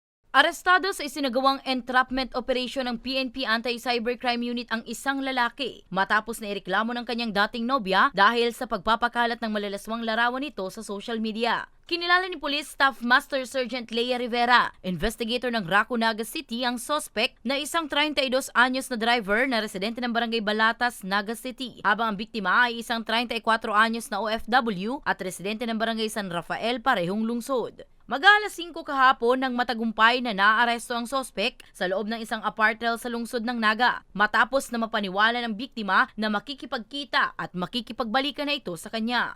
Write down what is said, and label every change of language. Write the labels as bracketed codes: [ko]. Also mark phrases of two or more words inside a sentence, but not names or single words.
[tl] Arestado sa isinagawang [en] entrapment operation [tl] ng PNP Anti-Cybercrime Unit ang isang lalaki matapos na ireklamo ng kanyang dating nobya dahil sa pagpapakalat ng malalaswang larawan nito sa [en] social media. [tl] Kinilala ni [en] Police Staff Master Sergeant [tl] Leia Rivera, investigator ng Raco Naga City, ang suspect na isang 32 anyos na driver na residente ng Barangay Balatas, Naga City, habang ang biktima ay isang 34 anyos na OFW at residente ng Barangay San Rafael, parehong lungsod. Mag-alas 5 kahapon nang matagumpay na naaresto ang sospek sa loob ng isang apartel sa lungsod ng Naga matapos na mapaniwala ng biktima na makikipagkita at makikipagbalikan na ito sa kanya.